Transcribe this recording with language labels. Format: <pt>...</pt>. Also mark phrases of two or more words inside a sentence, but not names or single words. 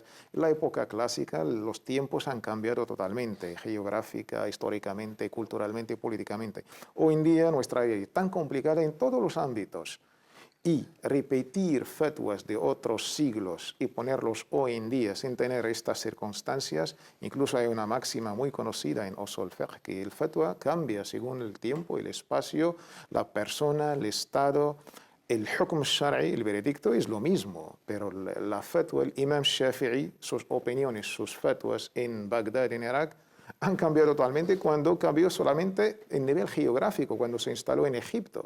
<es>En la época clásica los tiempos han cambiado totalmente, geográfica, históricamente, culturalmente y políticamente. Hoy en día nuestra vida es tan complicada en todos los ámbitos. Y repetir fatwas de otros siglos y ponerlos hoy en día sin tener estas circunstancias, incluso hay una máxima muy conocida en</es> <ar>أصول الفقه,</ar> <es>que el fatwa cambia según el tiempo, el espacio, la persona, el estado. El</es> <ar>حكم شرعي,</ar> <es>el veredicto, es lo mismo, pero la fatwa, el imam Shafi'i, sus opiniones, sus fatwas en Bagdad, en Irak, han cambiado totalmente cuando cambió solamente el nivel geográfico, cuando se instaló en Egipto.</es>